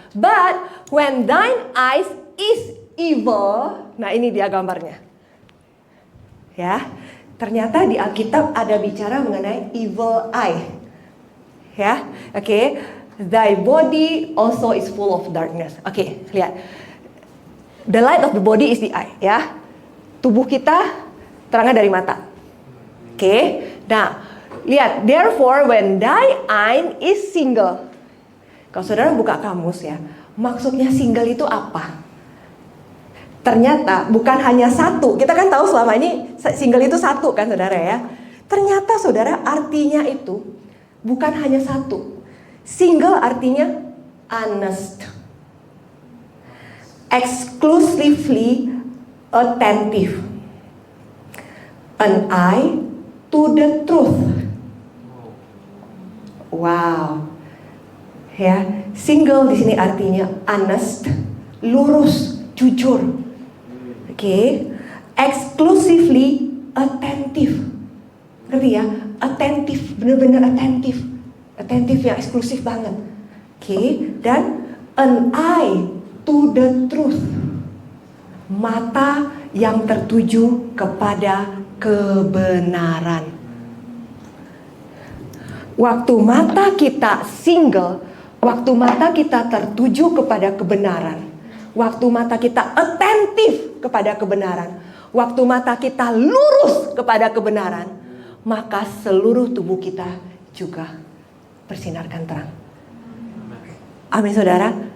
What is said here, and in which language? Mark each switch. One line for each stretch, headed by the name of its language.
English: But when thine eyes is evil,
Indonesian: nah ini dia gambarnya. Ya, ternyata di Alkitab ada bicara mengenai evil eye. Ya, oke.
English: Thy body also is full of darkness.
Indonesian: Oke, lihat.
English: The light of the body is the eye, ya.
Indonesian: Tubuh kita terangnya dari mata.
English: Oke. Nah, lihat, therefore when thy eye is single.
Indonesian: Kalau saudara buka kamus ya, maksudnya single itu apa? Ternyata bukan hanya satu. Kita kan tahu selama ini single itu satu kan saudara ya. Ternyata saudara artinya itu bukan hanya satu.
English: Single artinya honest, exclusively attentive, an eye to the truth.
Indonesian: Wow, ya, single di sini artinya honest, lurus, jujur.
English: Oke, exclusively attentive.
Indonesian: Ngerti ya? Attentive, benar-benar attentive. Attentive yang eksklusif banget.
English: Oke, dan an eye to the truth.
Indonesian: Mata yang tertuju kepada kebenaran. Waktu mata kita single, waktu mata kita tertuju kepada kebenaran, waktu mata kita atentif kepada kebenaran, waktu mata kita lurus kepada kebenaran, maka seluruh tubuh kita juga bersinarkan terang. Amin saudara.